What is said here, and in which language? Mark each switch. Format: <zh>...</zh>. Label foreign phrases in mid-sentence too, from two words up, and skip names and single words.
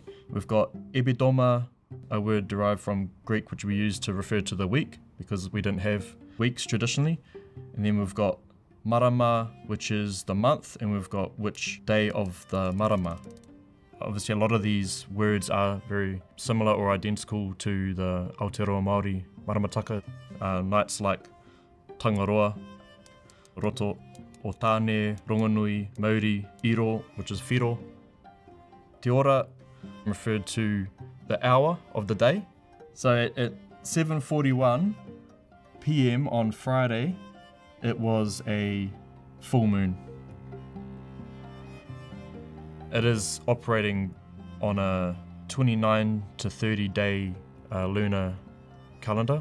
<en>We've got Ebidoma, a word derived from Greek which we use to refer to the week because we didn't have weeks traditionally. And then we've got Marama, which is the month, and we've got which day of the Marama. Obviously, a lot of these words are very similar or identical to the Aotearoa Māori maramataka. Nights like Tangaroa, Roto, Otane, Rongonui, Mauri, Iro, which is Whiro.</en> <mi>Te ora</mi> <en>referred to the hour of the day. So at 7:41 p.m. on Friday, it was a full moon. It is operating on a 29 to 30 day lunar calendar.</en>